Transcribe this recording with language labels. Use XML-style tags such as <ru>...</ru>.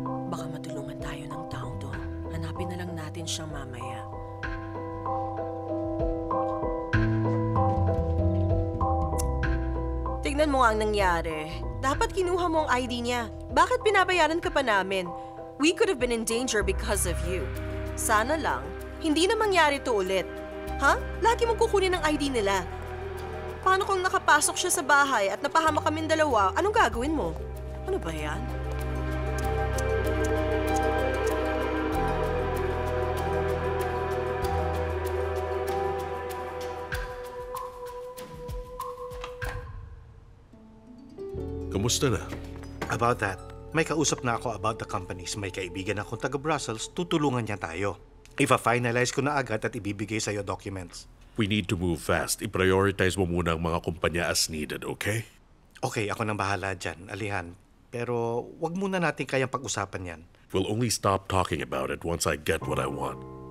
<tl>Baka matulungan tayo ng taong to. Hanapin na lang natin siyang mamaya. Tignan mo nga ang nangyari. Dapat kinuha mo ang ID niya. Bakit binabayaran ka pa namin?</tl> <en>We could have been in danger because of you.</en> <tl>Sana lang, hindi na mangyari to ulit. Ha? Lagi mong kukunin ang ID nila. Paano kung nakapasok siya sa bahay at napahamak kaming dalawa, anong gagawin mo? Ano ba yan? Kamusta na?</tl> <en>About that,</en> <tl>may kausap na ako</tl> <en>about the companies.</en> <tl>May kaibigan akong taga Brussels, tutulungan niya tayo. Ipa-finalize ko na agad at ibibigay sa'yo documents.</tl> <en>We need to move fast.</en> <tl>I-prioritize mo muna ang mga kumpanya</tl> <en>as needed, okay?</en> <tl>Okay, ako nang bahala dyan, Alihan. Pero wag muna natin kayang pag-usapan yan.</tl> <en>We'll only stop talking about it once I get what I want.</en>